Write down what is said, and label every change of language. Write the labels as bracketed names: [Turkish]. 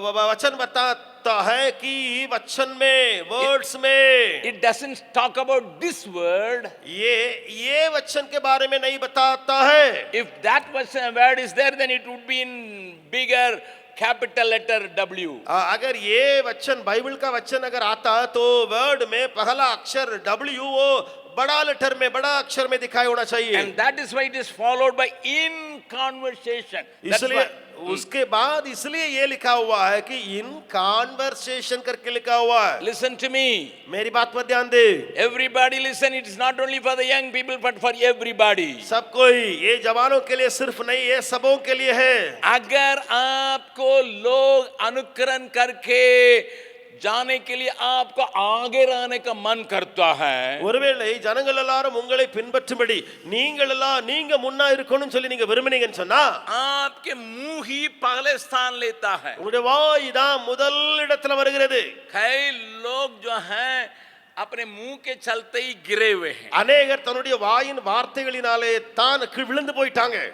[Hindi] वचन बताता है कि वचन में, वर्ड्स में, [English] It doesn't talk about this word. [Hindi] ये वचन के बारे में नहीं बताता है. [English] If that word is there, then it would be in bigger capital letter W. [Hindi] अगर ये वचन, बाइबल का वचन अगर आता तो वर्ड में पहला अक्षर W वो बड़ा लेटर में, बड़ा अक्षर में दिखाई होना चाहिए. [English] And that is why it is followed by in conversation. [Hindi] इसलिए उसके बाद इसलिए ये लिखा हुआ है कि इन कॉन्वर्सेशन करके लिखा हुआ है. [English] Listen to me. [Hindi] मेरी बात पर ध्यान दे. [English] Everybody listen. It is not only for the young people but for everybody. [Hindi] सब कोई, ये जवानों के लिए सिर्फ नहीं, ये सबों के लिए है. अगर आपको लोग अनुकरण करके जाने के लिए आपको आगे रहने का मन करता है, [Tamil] ஒருவேளை ஜனங்கள் எல்லாரும் உங்களை பின்பற்றும்படி நீங்க முன்னா இருக்கணும்னு சொல்லி நீங்க விரும்பினீங்கன்னு சொன்னா, [Hindi] आपके मुंह ही पहले स्थान लेता है. [Tamil] உங்களுடைய வாய் தான் முதல் இடத்துல வருகிறது. [Hindi] कई लोग जो हैं अपने मुंह के चलते ही गिरे हुए हैं. [Tamil] अनेகர் தன்னுடைய வாயின் வார்த்தைகளினாலே தான் விழுந்து போயிட்டாங்க.